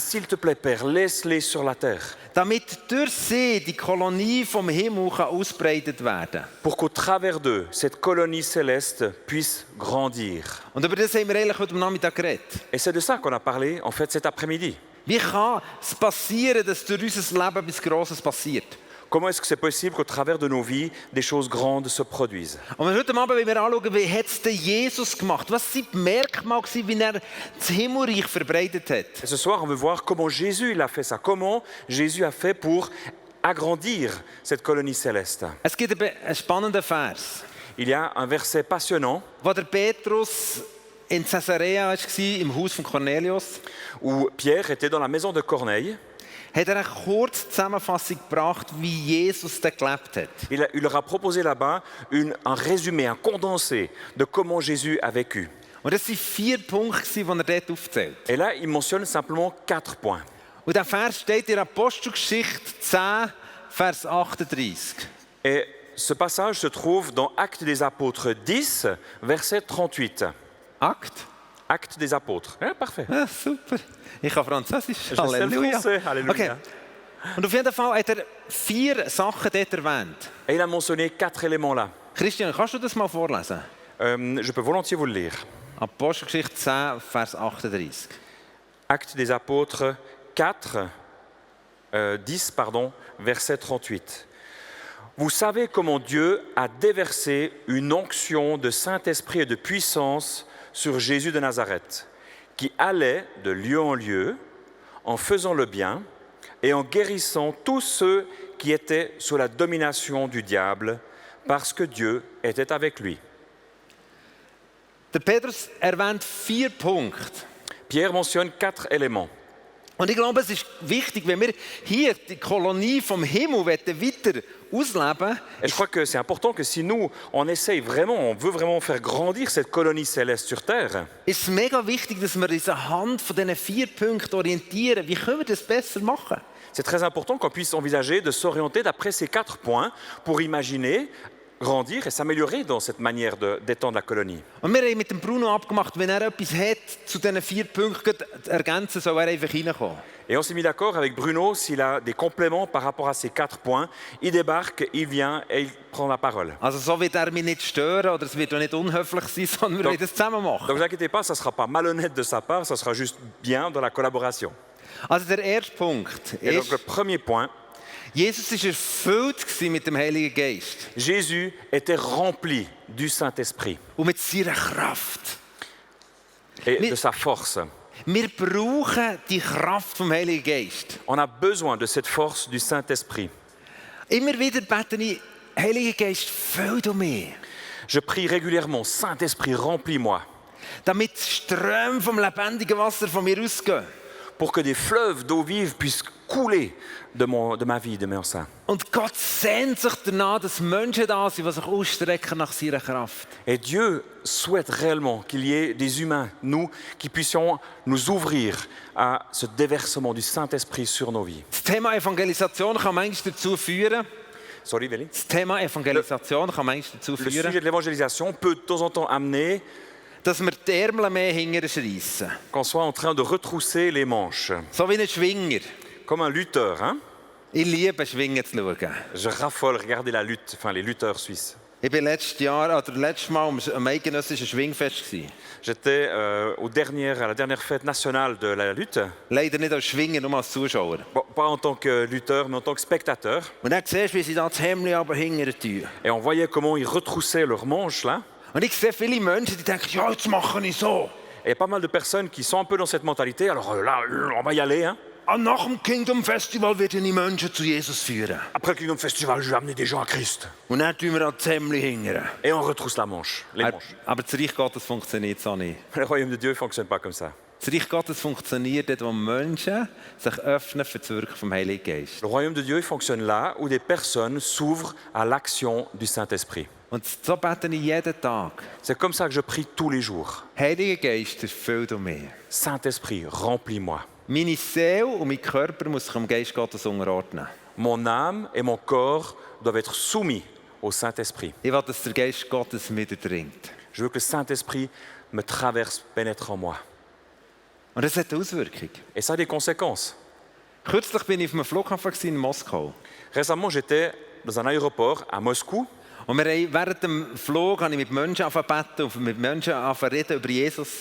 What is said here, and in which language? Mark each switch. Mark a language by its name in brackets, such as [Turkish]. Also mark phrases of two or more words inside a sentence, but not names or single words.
[French] s'il te plaît, Père, laisse-les sur la terre, [German] Damit durch sie die Kolonie vom Himmel kann ausbreitet werden. [French] pour qu'au travers d'eux, cette colonie céleste puisse grandir. [German] Und über das haben wir eigentlich heute Nachmittag geredet. [French] Et c'est de ça qu'on a parlé, en fait, cet après-midi. [German] Wie kann es passieren, dass durch unser Leben etwas Grosses passiert? [French] Comment est-ce que c'est possible qu'au travers de nos vies, des choses grandes se produisent? [German] Und heute Abend wollen wir anschauen, wie hat es denn Jesus gemacht? Was waren die Merkmale, wie er das Himmelreich verbreitet hat? [French] Et ce soir, on veut voir comment Jésus il a fait ça. Comment Jésus a fait pour agrandir cette colonie céleste. [German] Es gibt einen spannenden Vers, [French] Il y a un verset passionnant [German] wo der Petrus in Caesarea war, im Haus von Cornelius. [French] où Pierre était dans la maison de Corneille. [German] Hat er eine kurze Zusammenfassung gebracht, wie Jesus da gelebt hat. [French] Il leur a proposé là-bas un résumé, un condensé de comment Jésus a vécu. [German] Und das waren 4 Punkte, die er dort aufzählt. [French] Et là, il mentionne simplement 4 points. [German] Und der Vers steht in Apostelgeschichte 10, Vers 38. [French] Et ce passage se trouve dans Actes des Apôtres 10, verset 38. [German] Akt? [French] Actes des Apôtres. Hein, parfait. [German] Ah, super. Ich kann Französisch. [French] Je sais le [German] Halleluja. [French] français. Alléluia. Okay. [German] Und auf jeden Fall hat er 4 Sachen dort erwähnt. [French] Et il a mentionné 4 éléments là. [German] Christian, kannst du das mal vorlesen? [French] Je peux volontiers vous le lire. [German] Apostelgeschichte 10, Vers 38. [French] Actes des Apôtres 4, 10, verset 38. Vous savez comment Dieu a déversé une onction de Saint-Esprit et de puissance sur Jésus de Nazareth, qui allait de lieu en lieu en faisant le bien et en guérissant tous ceux qui étaient sous la domination du diable, parce que Dieu était avec lui. [German] Der Petrus erwähnt 4 Punkte. [French] Pierre mentionne 4 éléments. [German] Und ich glaube, es ist wichtig, wenn wir hier die Kolonie vom Himmel weiter ausleben, [French] Et je crois que c'est important que si nous, on essaye vraiment, on veut vraiment faire grandir cette colonie céleste sur Terre, [German] ist es mega wichtig, dass wir uns anhand von diesen 4 Punkten orientieren. Wie können wir das besser machen? [French] c'est très important qu'on puisse envisager de s'orienter d'après ces 4 points pour imaginer, grandir et s'améliorer dans cette manière d'étendre la colonie. [German] Und wir haben mit dem Bruno abgemacht, wenn er etwas hat, zu diesen 4 Punkten zu ergänzen, soll er einfach reinkommen. [French] Et on s'est mis d'accord avec Bruno, s'il a des compléments par rapport à ces 4 points, il débarque, il vient et il prend la parole. [German] Also so wird er mich nicht stören oder es wird auch nicht unhöflich sein, sondern wir wollen das zusammen machen. [French] Donc ne vous inquiétez pas, ça ne sera pas malhonnête de sa part, ça sera juste bien dans la collaboration. [German] Also der erste Punkt [French] Et donc [German] ist, [French] le premier point, [German] Jesus war erfüllt mit dem Heiligen Geist [French] Jésus était rempli du Saint-Esprit [German] und mit seiner Kraft. [French] et Mais- de sa force. [German] Wir brauchen die Kraft vom Heiligen Geist. [French] On a besoin de cette force du Saint-Esprit. [German] Immer wieder bete ich, Heiliger Geist, füll du mich, [French] Je prie régulièrement, Saint-Esprit, remplis-moi, [German] damit Ströme vom lebendigen Wasser von mir ausgehen. [French] pour que des fleuves d'eau vive puissent couler de ma vie, de mon sein. [German] Und Gott sehnt sich danach, dass Menschen da sind, die sich ausstrecken nach seiner Kraft. [French] Et Dieu souhaite réellement qu'il y ait des humains, nous, qui puissions nous ouvrir à ce déversement du Saint-Esprit sur nos vies. [German] Das Thema Evangelisation kann manchmal dazu führen, [English] Sorry, Véli. [German] das Thema Evangelisation kann manchmal dazu [French] Le [German] führen, [French] sujet de l'évangélisation peut de temps en temps amener [German] dass wir die Ärmel mehr hinterher schreissen. [French] qu'on soit en train de retrousser les manches, [German] So wie ein Schwinger. [French] comme un lutteur. Hein? [German] Ich liebe Schwingen zu schauen. [French] Je raffole, regardez la lutte, enfin les lutteurs suisses. [German] Ich war letztes Mal am eidgenössischen Schwingfest. [French] J'étais à la dernière fête nationale de la lutte, [German] Leider nicht als Schwinger, nur als Zuschauer. [French] bon, pas en tant que lutteur, mais en tant que spectateur. [German] Und dann siehst du, wie sie da das Hemd aber hinterher tun. [French] Et on voyait comment ils retroussaient leurs manches là. [German] Und ich sehe viele Menschen, die denken, ja, jetzt mache ich so. [French] Et il y a pas mal de personnes qui sont un peu dans cette mentalité. Alors là, on va y aller. Hein. [German] Nach dem Kingdom Festival werde ich Menschen zu Jesus führen. [French] Après le Kingdom Festival, je vais amener des gens à Christ. [German] Und dann tun wir an das Hemd hinterher. [French] Et on retrousse la manche, les manches. [German] Aber das Reich Gottes funktioniert so nicht. [French] Le royaume de Dieu ne fonctionne pas comme ça. [German] Das Reich Gottes funktioniert dort, wo Menschen sich öffnen für das Wirken vom Heiligen Geist. [French] Le royaume de Dieu il fonctionne là où des personnes s'ouvrent à l'action du Saint-Esprit. [German] Und so bete ich jeden Tag. [French] C'est comme ça que je prie tous les jours. [German] Heiliger Geist, erfüll du mich. [French] Saint-Esprit, remplis-moi. [German] Meine Seele und mein Körper muss sich dem Geist Gottes unterordnen. [French] Mon âme et mon corps doivent être soumis au Saint-Esprit. [German] Ich will, dass der Geist Gottes mir durchdringt. [French] Je veux que le Saint-Esprit me traverse, pénètre en moi. [German] Und das hat eine Auswirkung. [French] Et ça a des conséquences. [German] Kürzlich bin ich auf einem Flughafen in Moskau. [French] Récemment, j'étais dans un aéroport à Moscou. [German] Und während dem Flug habe ich mit Menschen beten und mit Menschen reden über Jesus.